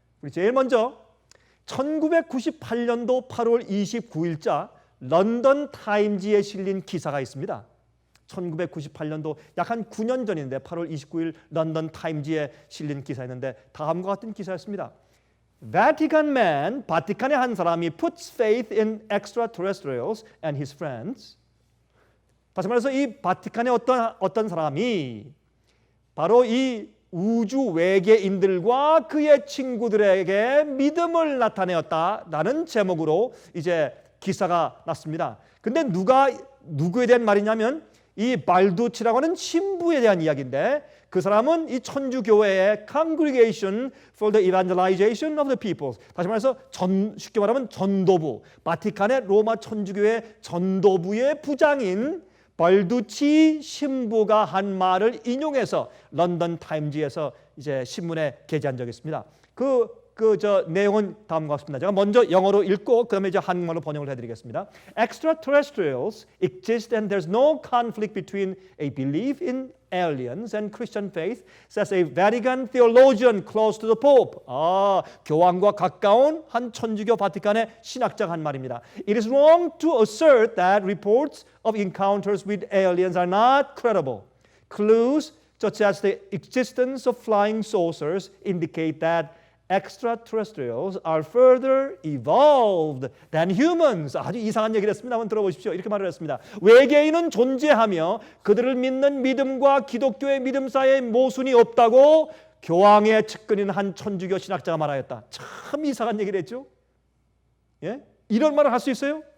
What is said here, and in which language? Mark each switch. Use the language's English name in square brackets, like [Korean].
[Korean] 우리 제일 먼저 1998년도 8월 29일자 런던 타임즈에 실린 기사가 있습니다. 1998년도 약 한 9년 전인데 8월 29일 런던 타임즈에 실린 기사였는데 다음과 같은 기사였습니다. [English] Vatican man, [Korean] 바티칸의 한 사람이 [English] puts faith in extraterrestrials and his friends. [Korean] 다시 말해서 이 바티칸의 어떤 사람이 바로 이 우주 외계인들과 그의 친구들에게 믿음을 나타내었다라는 제목으로 이제 기사가 났습니다. 근데 누구에 대한 말이냐면 이 발두치라고 하는 신부에 대한 이야기인데, 그 사람은 이 천주교회의 Congregation for the Evangelization of the Peoples, 다시 말해서 쉽게 말하면 전도부, 바티칸의 로마 천주교회 전도부의 부장인 발두치 신부가 한 말을 인용해서 런던 타임즈에서 이제 신문에 게재한 적이 있습니다. 내용은 다음과 같습니다. 제가 먼저 영어로 읽고 그다음에 이제 한국말로 번역을 해드리겠습니다. [English] Extraterrestrials exist and there's no conflict between a belief in aliens and Christian faith, says a Vatican theologian close to the Pope. [Korean] 교황과 가까운 한 천주교 바티칸의 신학자가 한 말입니다. [English] It is wrong to assert that reports of encounters with aliens are not credible. Clues such as the existence of flying saucers indicate that extraterrestrials are further evolved than humans. [Korean] 아주 이상한 얘기를 했습니다. 한번 들어보십시오. 이렇게 말을 했습니다. 외계인은 존재하며 그들을 믿는 믿음과 기독교의 믿음 사이에 모순이 없다고 교황의 측근인 한 천주교 신학자가 말하였다. 참 이상한 얘기를 했죠. 예? 이런 말을 할 수 있어요?